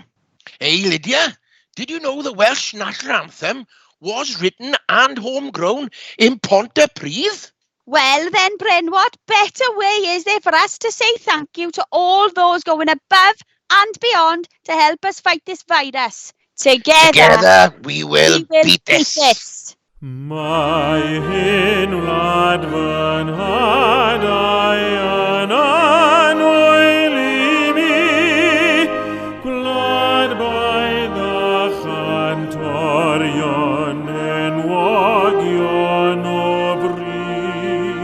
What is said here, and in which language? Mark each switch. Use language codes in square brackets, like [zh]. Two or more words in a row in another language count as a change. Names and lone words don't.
[en] Hey, Lydia, did you know the Welsh national anthem was written and homegrown in Pontypridd? Well then, Bryn, what better way is there for us to say thank you to all those going above and beyond to help us fight this virus? Together we will beat this. [cy] Mae hyn wlad fy nhadau yn anwyl I mi, gwlad baedd a chantorion enwogion o bri.